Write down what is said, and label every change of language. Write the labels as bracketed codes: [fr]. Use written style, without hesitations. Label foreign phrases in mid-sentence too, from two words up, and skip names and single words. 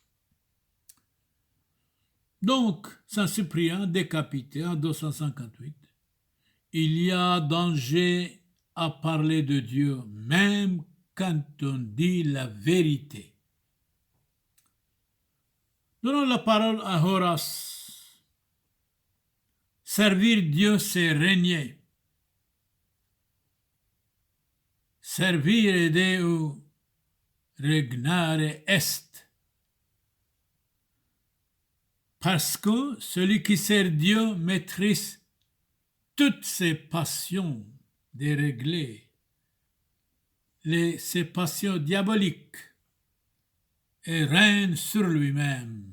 [fr] Donc, Saint Cyprien, décapité en 258, il y a danger à parler de Dieu, même quand on dit la vérité. Donnons la parole à Horace. Servir Dieu, c'est régner. [la] Servire Deo regnare est. [fr] Parce que celui qui sert Dieu maîtrise toutes ses passions déréglées, ses passions diaboliques, et règne sur lui-même.